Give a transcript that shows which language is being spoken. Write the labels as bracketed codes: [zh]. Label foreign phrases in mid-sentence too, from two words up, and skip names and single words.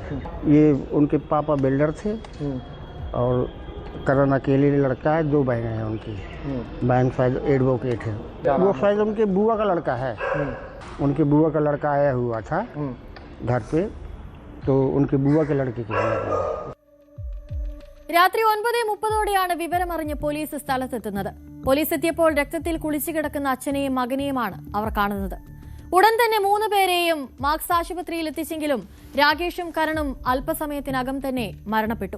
[hi] ये उनके पापा बिल्डर थे और करण अकेले लड़का है. 2 बहनें हैं उनकी. बहन शायद एडवोकेट है. वो शायद उनके बुआ का लड़का है. उनके बुआ का लड़का आया हुआ था घर पे, तो उनके बुआ के लड़के के [ml] രാത്രി 9:30 വിവരമറിഞ്ഞ് പോലീസ് സ്ഥലത്തെത്തുന്നത്. പോലീസ് എത്തിയപ്പോൾ രക്തത്തിൽ കുളിച്ചു കിടക്കുന്ന അച്ഛനെയും മകനെയുമാണ് അവർ കാണുന്നത്. ഉടൻ തന്നെ 3 പേരെയും മാക്സ് ആശുപത്രിയിൽ എത്തിച്ചെങ്കിലും രാകേഷും കരണും അല്പസമയത്തിനകം തന്നെ മരണപ്പെട്ടു.